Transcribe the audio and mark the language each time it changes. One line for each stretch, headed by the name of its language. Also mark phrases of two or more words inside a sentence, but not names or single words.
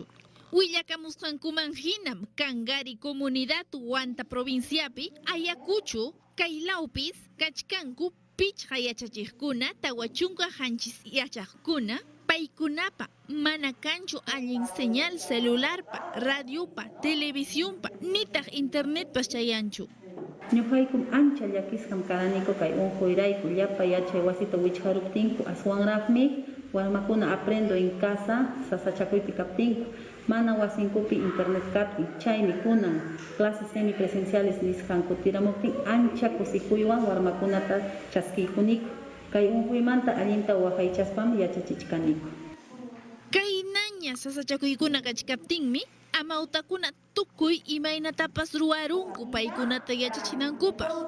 Quechua: Willakamusqankuman hinam Kangari comunidad Huanta provinciapi ayakuchu kaylawpis kachkanku pichqa yachachiqkuna tawachunqa hanchis yachaqkuna paykunapa mana kanchu allin señal celularpa, radiopa, televisionpa, nitaq internetpas chayanchu. Ñuqaykum ancha llakisqam karaniku kay unquyrayku llapa yachay wasita wichqaruptinku aswanraqmi warmakuna
Spanish: aprendo en casa
Quechua: sasachakuypi kaptinku mana wasinkupi internet kaptin chaymi kunan
Spanish: clases semipresenciales
Quechua: nisqanku tiramuptin ancha kusikuywan warmakunata chaskiykuniku kay unquymanta allinta waqaychaspam yachachichkaniku. Kaynaña sasachakuykuna kachkaptinmi amawtakuna tukuy imaynatapas ruwarunku paykunata yachachinankupaq.